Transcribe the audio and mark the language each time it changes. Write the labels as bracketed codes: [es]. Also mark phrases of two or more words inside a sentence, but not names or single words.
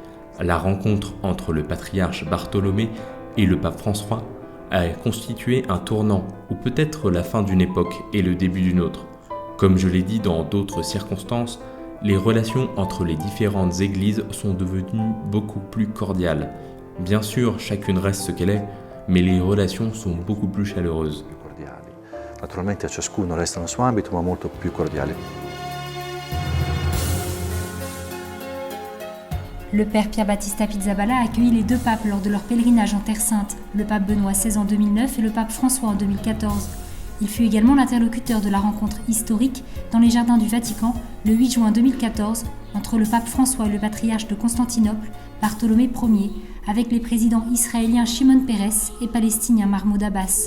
[fr] La rencontre entre le patriarche Bartholomé et le pape François a constitué un tournant, ou peut-être la fin d'une époque et le début d'une autre. Comme je l'ai dit dans d'autres circonstances, les relations entre les différentes églises sont devenues beaucoup plus cordiales. Bien sûr, chacune reste ce qu'elle est, mais les relations sont beaucoup plus chaleureuses. [it] Naturalmente ciascuno resta nel suo ambito, ma molto più cordiali. [fr] Le père Pier Battista Pizzaballa a accueilli les deux papes lors de leur pèlerinage en Terre Sainte, le pape Benoît XVI en 2009 et le pape François en 2014. Il fut également l'interlocuteur de la rencontre historique dans les jardins du Vatican le 8 juin 2014 entre le pape François et le patriarche de Constantinople, Bartholomé Ier, avec les présidents israéliens Shimon Peres et palestiniens Mahmoud Abbas.